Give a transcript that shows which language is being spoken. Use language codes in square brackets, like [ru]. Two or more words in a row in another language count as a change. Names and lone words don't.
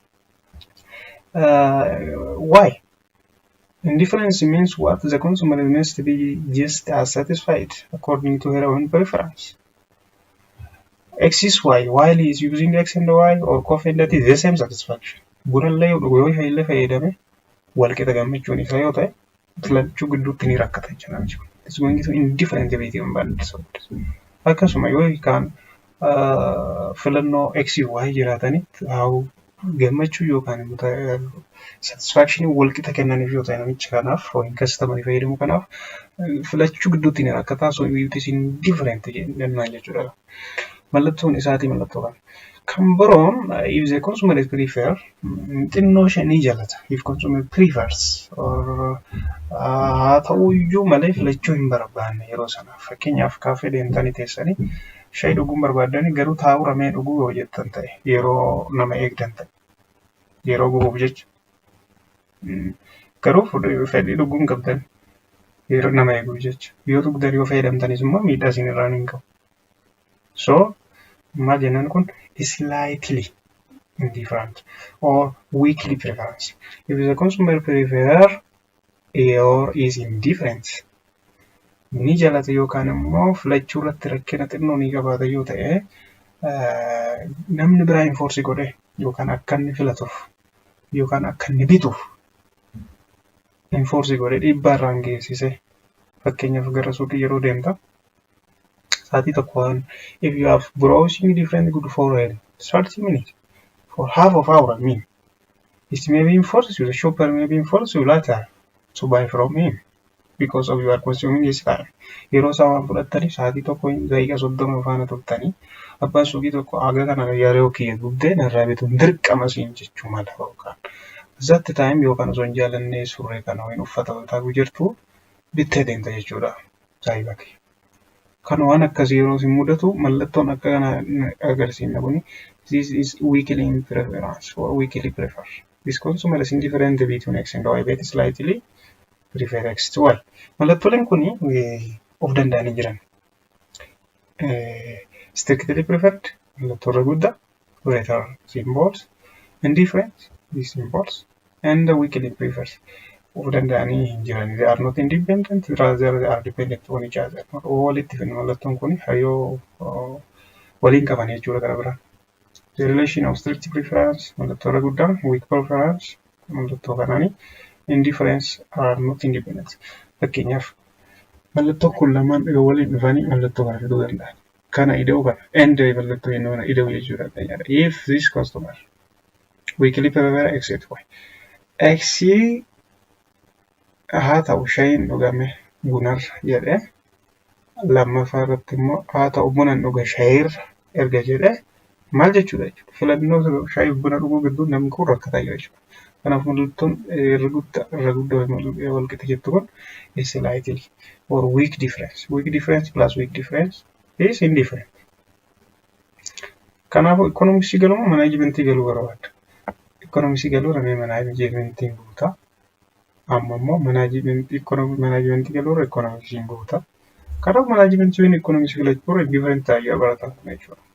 [en] Why? Indifference means what? The consumer must be just as satisfied according to her own preference. X is Y, while he is using X and Y or coffee, that is the same satisfaction. [om] Burallee dhuguu yoo fayyadame walqixa gammachuun isa yoo ta'e filachuu gidduutti ni rakkata jechuudha. [en] It's going to indifferent between bundles. [om] Akkasuma yoo kan filannoo X Y jiraatanitti haa gammachuu yookaan satisfaction walqixa kennaniif yoo ta'e namicha kanaaf yookiin kastamanii fayyadamu kanaaf filachuu gidduutti ni rakkata. [en] So it is indifferent [om] jennaan jechuudha. Mallattoon isaatii mallattoo kana. Kan biroon [en] if the consumer is prefer [om] xinnoo ishee jaalata. [en] If consumer prefers or [om] haa ta'uyyuu malee filachuu hin barbaanne yeroo sana. Fakkeenyaaf kaafee deemtanii teessanii shaayii dhuguun barbaadanii garuu taa'uu ramee dhuguu yoo jettan ta'e yeroo nama eegdan ta'e yeroo gubuuf jecha. Garuu fedhii dhuguun qabdan yeroo nama eeguuf jecha. Yoo dhugdan yoo fayyadamtanis immoo miidhaa isin irraan hin qabu. [en] So [om] maal jennaan kun [en] slightly indifferent or weakly preference. If the consumer prefer or is indifferent, [om] ni jaalata yookaan immoo filachuu irratti rakkina xinnoo ni qabaata yoo ta'e namni biraa enforce godhe yookaan akka inni filatuuf yookaan akka inni bituuf enforce godhe dhiibbaa irraan geessise. Fakkeenyaaf gara suuqii yeroo deemta saatii tokkoon [en] if you have browsing different good for 30 minutes for half of hour, I mean it may be enforced you, the shopper may be enforced you later to buy from him because of your consuming his time. [om] Yeroo saawwan fudhattanii saatii tokko daqiiqaa 30 faana turtanii abbaan suuqii tokko aga kana yeroo kiyya gubdee narraa bituun dirqama siin jechuu mala yookaan [en] that time [om] yookaan osoo hin jaalannee surree kana wayii uffata waltaagu jirtu bittee deemta jechuudha saayiba kee. Kan waan akkasii yeroo isin mudatu mallattoon akka kana agarsiisna kuni [en] this is weakly in preference or weakly prefer. This consumer is indifferent between X and Y, but slightly prefer X to Y. [om] Mallattooleen kuni of danda'anii jiran. [en] Strictly preferred, [om] mallattoo irra guddaa, [en] greater symbols, indifferent, these symbols, and weakly preferred. [om] Of danda'anii hin jiran. [en] They are not independent, rather they are dependent on each other. [om] Walitti finna mallattoon kuni hayyoo waliin qaban jechuudha gara biraa. [en] The relation of strict preference, [om] mallattoo irra guddaa, [en] weak preference, [om] mallattoo kanaanii, [en] indifference are not independent. [om] Fakkeenyaaf mallattoo kun lamaan waliin dhufanii mallattoo kana fiduu danda'an. Kana ida'uu kana and mallattoo inni kana ida'uu jechuudha danda'aadha. [en] If this customer weakly prefer X and Y, [om] X haa ta'u shaayiin dhugame bunarra jedhee lammaffaa irratti immoo haa ta'u bunan dhuga shaayirra erga jedhee maal jechuudha jechuudha. Filannoo shaayii buna dhuguu gidduu namni kun rakkataa jira jechuudha. Kanaaf mallattoon irra guddaa walqixa jettu kun [en] slightly or weak difference. Weak difference plus weak difference is indifferent. [om] Kanaafuu economicsii galuu moo manaajimentii galuu barbaadda? Economicsii galuu ramee manaajimentiin guutaa. Amma immoo manaajimentii galuu economicsiin guutaa. Kanaaf manaajimentiin economicsii galuu indifferent taa'ee barataa jechuudha.